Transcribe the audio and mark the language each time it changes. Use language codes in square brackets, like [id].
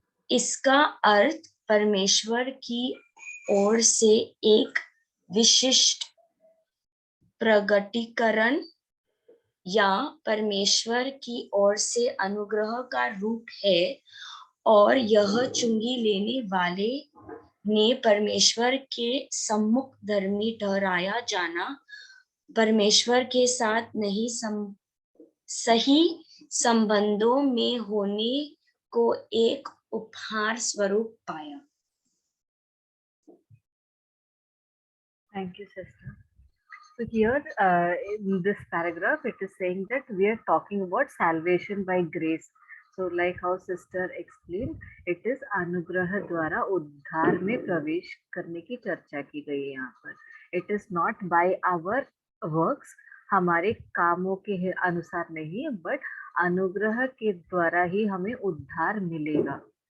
[hi] इसका अर्थ परमेश्वर की ओर से एक विशिष्ट प्रगटीकरण या परमेश्वर की ओर से अनुग्रह का रूप है, और यह चुंगी लेने वाले ने परमेश्वर के सम्मुख धर्मी ठहराया जाना, परमेश्वर के साथ नहीं सही संबंधों में होने को एक उपहार स्वरूप पाया। [en] Thank you, sister. So here, in this paragraph, it is saying that we are talking about salvation by grace. So like how sister explained, it is [hi] अनुग्रह द्वारा उद्धार में प्रवेश करने की चर्चा की गई है यहाँ पर। [en] It is not by our works, [hi] हमारे कामों के अनुसार नहीं, [en] but [hi] अनुग्रह के द्वारा ही हमें उद्धार मिलेगा।